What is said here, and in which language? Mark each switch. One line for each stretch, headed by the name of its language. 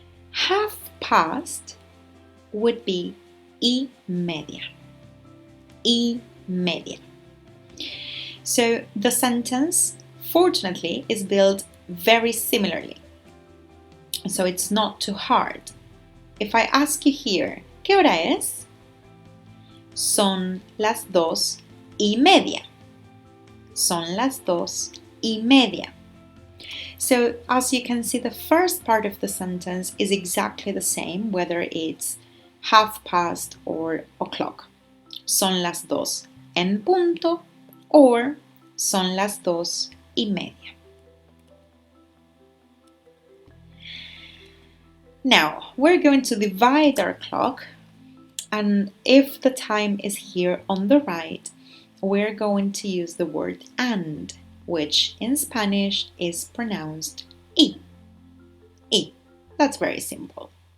English: Half past would be
Spanish: y media. Y media.
English: So the sentence, fortunately, is built very similarly. So it's not too hard. If I ask you here,
Spanish: ¿qué hora es? Son las 2 y media. Son las 2 y media.
English: So as you can see, the first part of the sentence is exactly the same, whether it's half past or o'clock.
Spanish: Son las 2 en punto or son las 2 y media.
English: Now, we're going to divide our clock, and if the time is here on the right, we're going to use the word and, which in Spanish is pronounced y. Y. That's very simple.